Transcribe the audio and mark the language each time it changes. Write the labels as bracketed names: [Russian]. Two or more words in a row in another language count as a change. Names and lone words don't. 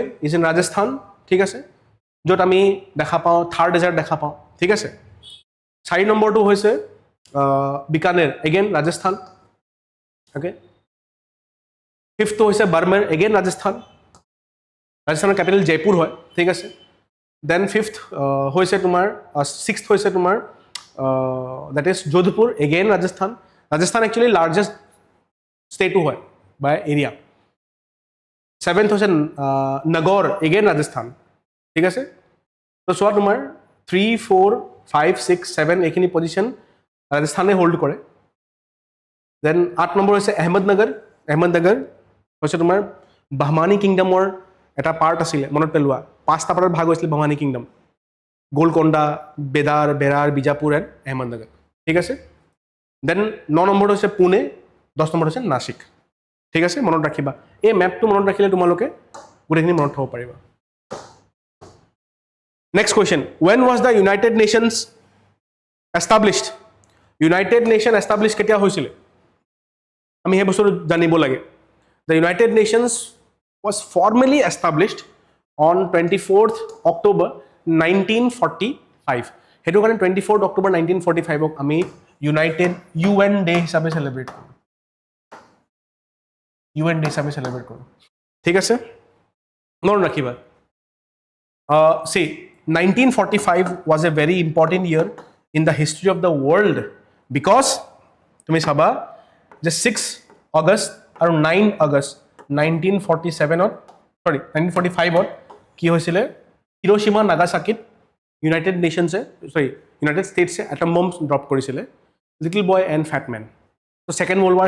[English] is in [Assamese] ৰাজস্থান ঠিক আছে য'ত আমি দেখা পাওঁ থাৰ ডেজাৰ্ট দেখা পাওঁ ঠিক আছে 4 নম্বৰটো হৈছে বিকানেৰ এগেইন ৰাজস্থান অ'কে 5th হৈছে বাৰ্মাৰ এগেইন ৰাজস্থানৰ কেপিটেল জয়পুৰ হয় ঠিক আছে দেন 5th হৈছে তোমাৰ 6th হৈছে তোমাৰ [English] that is Jodhpur again Rajasthan actually largest state [Assamese] হয় [English] by area [Assamese] 7th হৈছে Nagaur again Rajasthan ঠিক আছে তো সোয়া তোমাৰ 3 4 5 6 7 এইখিনি পজিশন ৰাজস্থানে হোল্ড কৰে দেন 8 নম্বৰ হৈছে আহমেদনগৰ হৈছে তোমাৰ বাহমানি কিংডমৰ এটা পাৰ্ট আছিল মনত পেলোৱা 5টা পাৰ্টত ভাগ হৈছিল বাহমানি কিংডম গোলকোণ্ডা বেৰাৰ বিজাপুৰ এণ্ড আহমেদনগৰ ঠিক আছে দেন 9 নম্বৰটো হৈছে পুনে 10 নম্বৰটো হৈছে নাছিক ঠিক আছে মনত ৰাখিবা এই মেপটো মনত ৰাখিলে তোমালোকে গোটেইখিনি মনত থ'ব পাৰিবা [English] next question when was the United Nations established United Nation established [Assamese] কেতিয়া হৈছিল আমি এই বস্তুটো জানিব লাগে [English] the United Nations was formally established on 24th October 1945 [Assamese] হেতু কাৰণে 24th October 1945 ক আমি UN ডে হিচাপে সেলিব্ৰেট কৰোঁ ঠিক আছে মনত ৰাখিবা [English] see 1945 was a very important year in the history of the world because [Assamese] তুমি চাবা যে [English] 6 August আৰু 9 August [Assamese] 1945 কি হৈছিলে হিৰোশ্বিমা নাগাসাকিত ইউনাইটেড ষ্টেটছে [English] atom bomb drop [Assamese] কৰিছিলে লিটল বয় এণ্ড ফেট মেন তো ছেকেণ্ড ৱৰ্ল্ড ৱাৰ